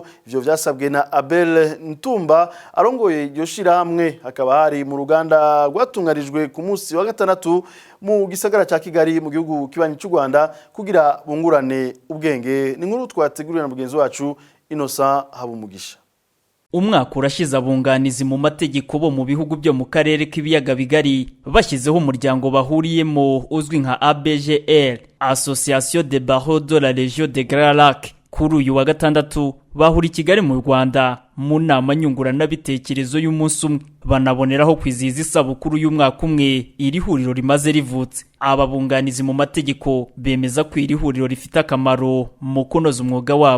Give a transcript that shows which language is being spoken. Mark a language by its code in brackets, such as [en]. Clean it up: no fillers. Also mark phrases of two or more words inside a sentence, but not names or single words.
[rn] Ivyo vyasabwe na Abel Ntumba arongoye iryo shirahamwe, hakaba hari mu ruganda rwatungarijwe ku munsi wa 6 mu gisagara ca Kigali mu gihugu kibanyi cy'u Rwanda kugira bungurane ubwenge. [rw] Ni nkuru twateguriye na mugenzi wacu Innocent Habumugisha. Umwaka urashize abunganizi mu mategeko bo mu bihugu byo mu karere k'ibiyaga bigari bashyizeho umuryango bahuriyemo uzwi nka ABGL, [fr] Association des Barreaux de la Région de Grand Lac. [rw] kuri uyu wa gatandatu bahura i Kigali mu Rwanda mu nama nyunguranabitekerezo y'umunsi umwe banaboneraho kwizihiza isabukuru y'umwaka umwe iri huriro rimaze rivutse. Ababunganizi mu mategeko bemeza ko iri huriro rifite akamaro mu kunoza umwuga wabo.